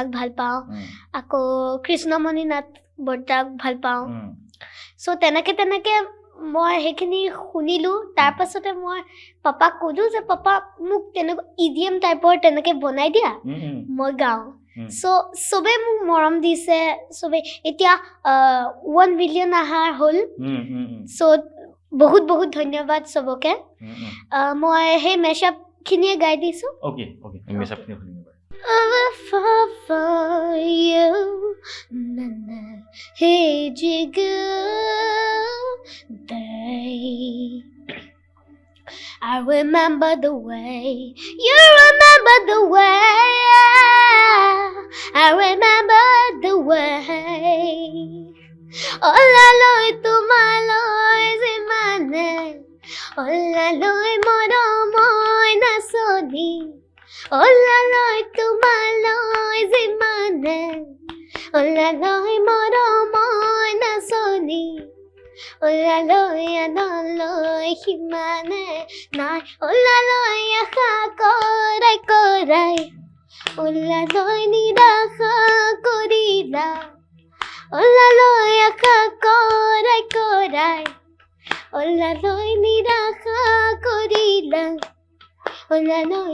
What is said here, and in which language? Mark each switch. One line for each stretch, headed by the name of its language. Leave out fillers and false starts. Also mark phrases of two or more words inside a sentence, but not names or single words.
Assamese: ভাল পাওঁ আকৌ কৃষ্ণমণি নাথ বৰ্তাক ভাল পাওঁ চ' তেনেকে মই সেইখিনি শুনিলোঁ তাৰপাছতে মই পাপাক ক'লোঁ যে পাপা মোক তেনেকুৱা ইডিএম টাইপৰ তেনেকৈ বনাই দিয়া মই গাওঁ চ' চবে মোক মৰম দিছে চবে এতিয়া 1 বিলিয়ন আহাৰ হ'ল চ' বহুত বহুত ধন্যবাদ চবকে মই সেই মেচআপখিনিয়ে গাই দিছোঁ
English: for you hey jigar day I remember the way you remember the way I remember the way
Assamese: ওলালৈ তোমালৈ সিমানে ওলালৈ মৰমৰ নাচনী ওলালৈ তোমালৈ ওলালৈ মৰমৰ নাচনী ওলালৈ আনলৈ সিমানে নাই ওলালৈ আশা কৰাই কৰাই ওলালৈ নিৰাশা কৰিলা ওলালৈ আশা কৰাই কৰাই ওলালৈ নিৰাশা কৰিলা ওলালৈ